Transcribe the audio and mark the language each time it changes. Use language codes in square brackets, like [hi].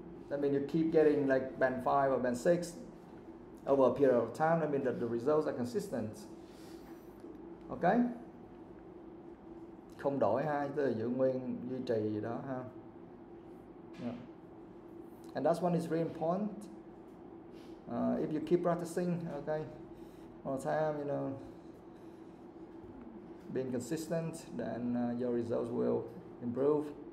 [en] That means you keep getting like band 5 or band 6 over a period of time. That means that the results are consistent. Okay? [vi] Không đổi ha, tức là giữ nguyên, duy trì gì đó ha. [en] Yeah. And that's one is very important. If you keep practicing, okay, all the time, you know, being consistent, then your results will improve.